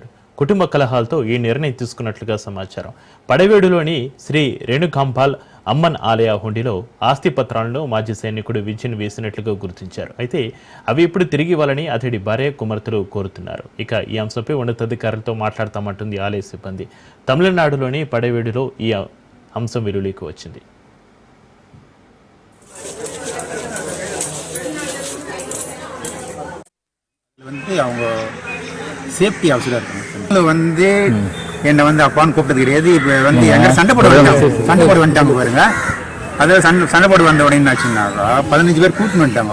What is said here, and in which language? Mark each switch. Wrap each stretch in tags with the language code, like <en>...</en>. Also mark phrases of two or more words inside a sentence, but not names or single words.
<te>కుటుంబ కలహాలతో ఈ నిర్ణయం తీసుకున్నట్లుగా సమాచారం. పడవేడులోని శ్రీ రేణుకాంబాల్ అమ్మన్ ఆలయ హుండీలో ఆస్తి పత్రాలను మాజీ సైనికుడు విజయన్ వేసినట్లుగా గుర్తించారు. అయితే అవి ఇప్పుడు తిరిగి ఇవ్వాలని అతడి భార్య కుమార్తెలు కోరుతున్నారు. ఇక ఈ అంశంపై ఉన్నతాధికారులతో మాట్లాడతామంటుంది ఆలయ సిబ్బంది. తమిళనాడులోని పడవేడులో ఈ అంశం వెలుగులోకి వచ్చింది.</te> <ta>அவங்க</ta> <en>safety officer</en> <ta>இருக்காங்க. என்னை அப்பான்னு கூப்பிட்டது கிடையாது. இப்போ எங்க சண்டை போட வந்துட்டாங்க பாருங்க. அதாவது சண்டை போட வந்த உடனே என்னாச்சுன்னாக்கா 15 பேர் கூட்டின்னு வந்துட்டாங்க.</ta>